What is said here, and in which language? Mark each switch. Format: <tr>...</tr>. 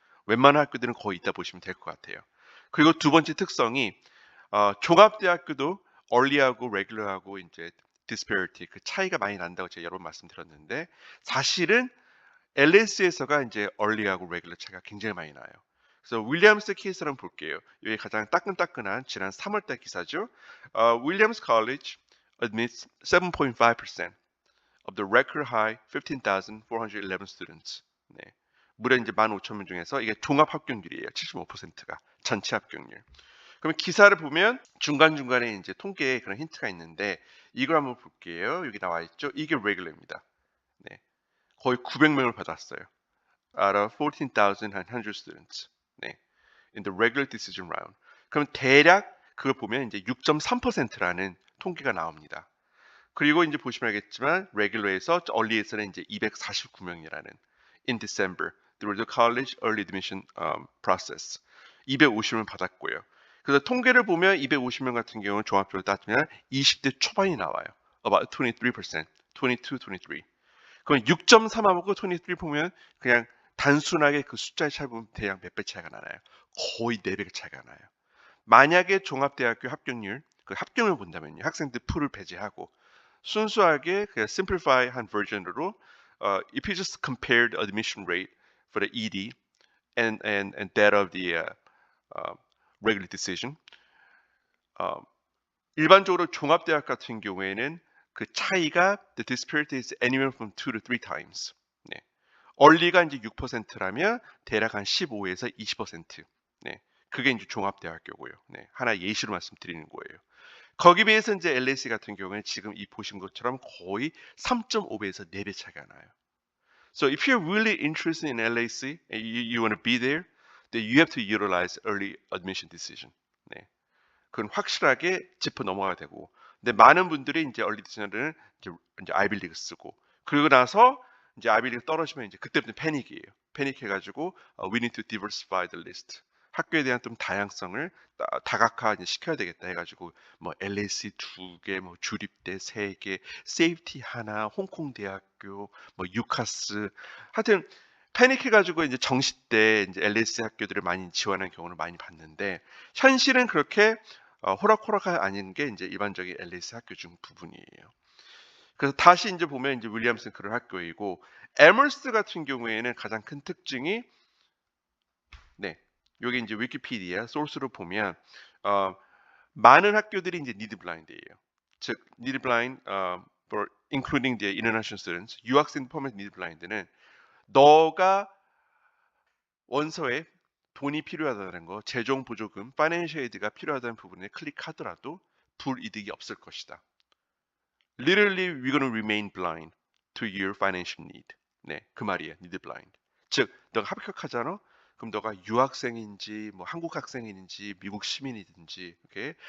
<ko>웬만한 학교들은 거의 있다 보시면 될 것 같아요. 그리고 두 번째 특성이 종합대학교도 얼리하고 레귤러하고 이제 disparity 그 차이가 많이 난다고 제가 여러 번 말씀드렸는데 사실은 LS에서가 이제 얼리하고 레귤러 차이가 굉장히 많이 나요. 그래서 윌리엄스 케이스를 한번 볼게요. 이게 가장 따끈따끈한 지난 3월달 기사죠.</ko> <en>Williams College admits 7.5% of the record high 15,411 students.</en> <ko>네. 무려 이제 15,000명 중에서 이게 종합 합격률이에요. 75%가 전체 합격률. 그럼 기사를 보면 중간중간에 이제 통계에 그런 힌트가 있는데 이걸 한번 볼게요. 여기 나와 있죠. 이게 레귤러입니다. 네. 거의 900명을 받았어요.</ko> <en>Out of 14,100 students.</en> <ko>네.</ko> <en>In the regular decision round.</en> <ko>그럼 대략 그걸 보면 이제 6.3%라는 통계가 나옵니다. 그리고 이제 보시면 알겠지만 레귤러에서 얼리에서는 이제 249명이라는</ko> <en>in December through the college early admission process.</en> <ko>250명 받았고요. 그래서 통계를 보면 250명 같은 경우는 종합적으로 따지면 20대 초반이 나와요.</ko> <en>About 23%, 22, 23.</en> <ko>그럼 6.3하고 23 보면 그냥 단순하게 그 숫자의 차이 보면 대략 몇 배 차이가 나나요? 거의 4배 차이가 나요. 만약에 종합대학교 합격률, 그 합격을 본다면요. 학생들 풀을 배제하고 순수하게 그냥 simplify 한 버전으로</ko> <en>if you just compared admission rate for the ED and that of the regular decision,</en> <ko>어, 일반적으로 종합대학 같은 경우에는 그 차이가</ko> <en>the disparity is anywhere from 2 to 3 times.</en> <ko>네. 얼리가 이제 6%라면 대략 한 15에서 20%. 네. 그게 이제 종합대학교고요. 네. 하나 예시로 말씀드리는 거예요. 거기에 비해서 이제 LAC 같은 경우에는 지금 이 보신 것처럼 거의 3.5배에서 4배 차이가 나요.</ko> <en>So if you're really interested in LAC and you want to be there, then you have to utilize early admission decision.</en> <ko>네. 그건 확실하게 짚어 넘어가야 되고. 근데 많은 분들이 이제 얼리 디자이너는 이제 아이빌리그 쓰고 그리고 나서 이제 아이빌리그 떨어지면 이제 그때부터 패닉이에요. 패닉해가지고</ko> <en>we need to diversify the list.</en> <ko>학교에 대한 좀 다양성을 다각화 이제 시켜야 되겠다 해가지고 뭐 LAC 2개, 뭐 주립대 3개, 세이프티 하나, 홍콩 대학교, 뭐 유카스, 하여튼 패닉해가지고 이제 정시 때 이제 LAC 학교들을 많이 지원하는 경우를 많이 봤는데 현실은 그렇게 호락호락이 아닌 게 이제 일반적인 LAC 학교 중 부분이에요. 그래서 다시 이제 보면 이제 윌리엄슨 그런 학교이고 에머스 같은 경우에는 가장 큰 특징이 네, 여기 이제 위키피디아 소스로 보면 많은 학교들이 이제 니드 블라인드예요. 즉 니드 블라인드</ko> <en>for including the international students</en> <ko>유학생 포함해서 니드 블라인드는 너가 원서에 돈이 필요하다는 거, 재정 보조금, 파이낸셜 에이드가 필요하다는 부분에 클릭하더라도 불이득이 없을 것이다.</ko> <en>Literally, we're gonna remain blind to your financial need.</en> <ko>네, 그 말이에요. need blind. 즉, 너가 합격하잖아. 그럼 너가 유학생인지, 뭐 한국 학생인지, 미국 시민이든지, okay?</ko>